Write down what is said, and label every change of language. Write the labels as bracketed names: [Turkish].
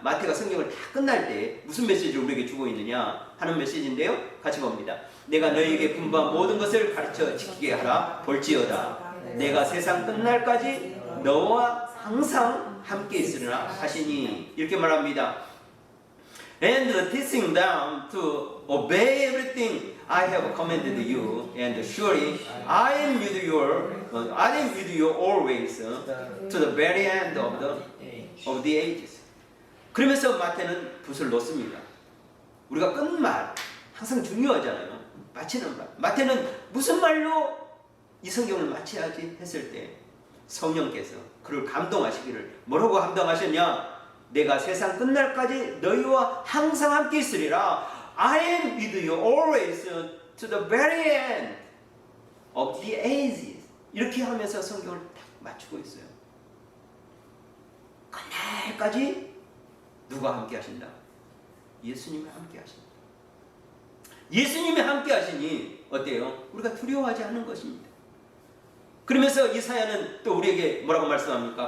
[Korean] 마태가 성경을 다 끝날 때 무슨 메시지를 우리에게 주고 있느냐 하는 메시지인데요. 같이 봅니다. 내가 너희에게 분부한 모든 것을 가르쳐 지키게 하라. 볼지어다 내가 세상 끝날까지 너와 항상 함께 있으리라 하시니 이렇게 말합니다. [English] And teaching them to obey everything I have commanded you, and surely I am with you always to the very end of the ages. [Korean] 그러면서 마태는 붓을 놓습니다. 우리가 끝말 항상 중요하잖아요. 마치는 말. 마태는 무슨 말로 이 성경을 마쳐야지 했을 때 성령께서 그를 감동하시기를 뭐라고 감동하셨냐? 내가 세상 끝날까지 너희와 항상 함께 있으리라. [English] I am with you always to the very end of the ages. [Korean] 이렇게 하면서 성경을 딱 맞추고 있어요. 그날까지 누가 함께 하신다? 예수님이 함께 하신다. 예수님이 함께 하시니 어때요? 우리가 두려워하지 않는 것입니다. 그러면서 이사야는 또 우리에게 뭐라고 말씀합니까?